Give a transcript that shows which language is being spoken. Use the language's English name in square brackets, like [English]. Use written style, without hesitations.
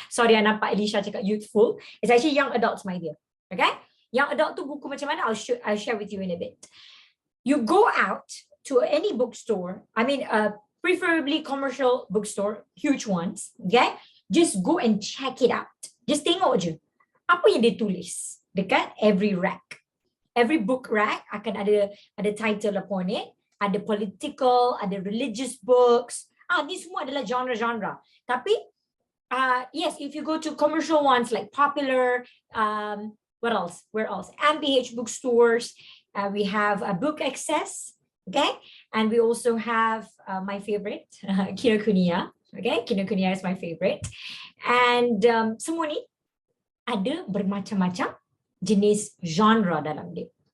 [English] Sorry, [Malay] I nampak Elisha cakap [English] youthful. It's actually young adults, my dear. Okay? Young adult [Malay] tu buku macam mana? [English] I'll share with you in a bit. You go out to any bookstore, preferably commercial bookstore, huge ones, okay? Just go and check it out. Just [Malay] tengok je. Apa yang dia tulis dekat [English] every rack. Every book rack akan ada title upon it. Ada political, ada religious books. [Malay] Ni semua adalah genre-genre. [English] Tapi yes, if you go to commercial ones like Popular, what else? Where else? MPH bookstores. We have a Book Access. Okay, and we also have my favorite, Kinokuniya. Okay, Kinokuniya is my favorite. And [Malay] semua ni ada bermacam-macam jenis genre dalam dia.